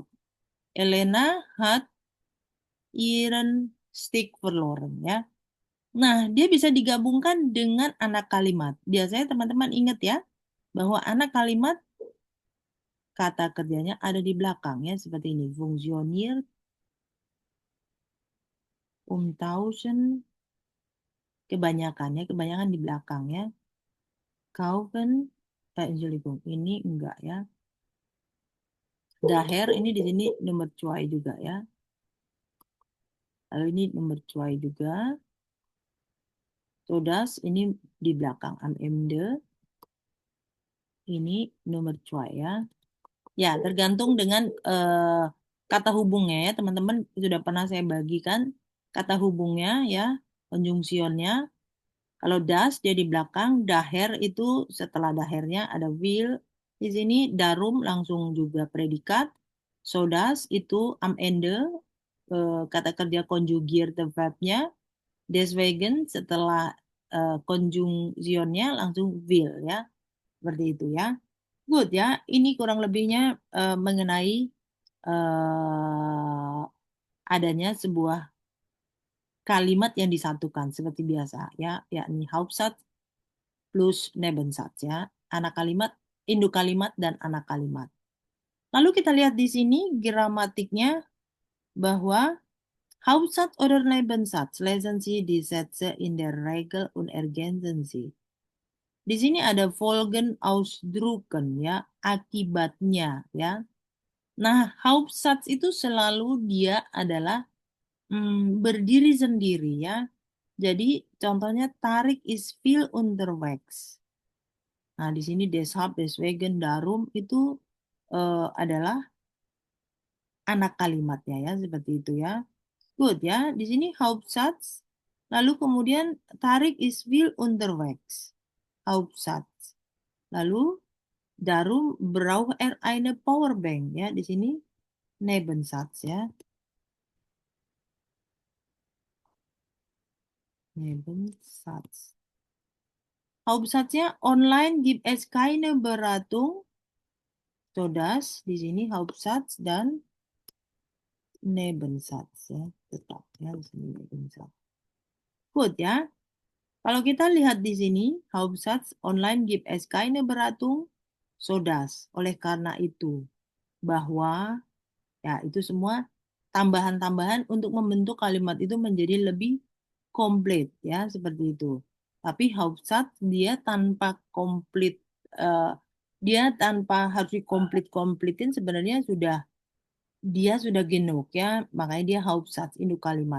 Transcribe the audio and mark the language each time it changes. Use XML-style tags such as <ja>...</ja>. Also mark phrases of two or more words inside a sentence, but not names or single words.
<de>Elena hat ihren Stick verloren ya.</de> <id>Nah, dia bisa digabungkan dengan anak kalimat. Biasanya teman-teman ingat ya, bahwa anak kalimat kata kerjanya ada di belakang ya, seperti ini.</id> <de>Funktioniert, umtauschen,</de> <id>kebanyakan di belakang ya.</id> <de>Kaufen, Entschuldigung,</de> <id>ini enggak ya. Daher ini di sini nomor 2 juga ya. Lalu ini nomor 2 juga. Sodass ini di belakang</id> <de>am Ende.</de> <id>Ini nomor 2 ya. Ya, tergantung dengan kata hubungnya ya, teman-teman sudah pernah saya bagikan kata hubungnya ya, konjungsionnya. Kalau das dia di belakang, daher itu setelah dahernya ada will. Di sini darum langsung juga predikat. Sodass itu</id> <de>am Ende</de> <id>kata kerja</id> <de>conjugierte verbnya.</de> <id>Deswegen setelah konjungsionnya langsung will ya. Seperti itu ya. Good ya, ini kurang lebihnya mengenai adanya sebuah kalimat yang disatukan seperti biasa ya, yakni</id> <de>Hauptsatz plus Nebensatz</de> <id>ya, anak kalimat, induk kalimat dan anak kalimat. Lalu kita lihat di sini gramatiknya bahwa</id> <de>Hauptsatz oder Nebensatz lesen Sie die Sätze in der Regel und ergänzen Sie.</de> <id>Di sini ada</id> <de>Folgen ausdrucken</de> <id>ya, akibatnya ya. Nah, Hauptsatz itu selalu dia adalah berdiri sendiri ya. Jadi contohnya</id> <de>tarik is viel unterwegs.</de> <id>Nah, di sini deshalb, deswegen, darum itu adalah anak kalimatnya ya, seperti itu ya. Good ya, di sini Hauptsatz. Lalu kemudian</id> <de>tarik is viel unterwegs. Hauptsatz. Lalu darum braucht eine Powerbank</de> <id>ya, di sini</id> <de>Nebensatz ya. Nebensatz. Hauptsatznya online gibt es keine Beratung.</de> <id>Sodass di sini Hauptsatz dan Nebensatz ya, tetap ya, Gut ya. Kalau kita lihat di sini,</id> <de>Hauptsatz online gibt es keine Beratung, so dass.</de> <id>Oleh karena itu, bahwa, ya itu semua tambahan-tambahan untuk membentuk kalimat itu menjadi lebih komplit ya, seperti itu. Tapi Hauptsatz dia tanpa komplit, dia tanpa harus dikomplit-komplitin sebenarnya dia sudah genug ya, makanya dia Hauptsatz induk kalimat.</id>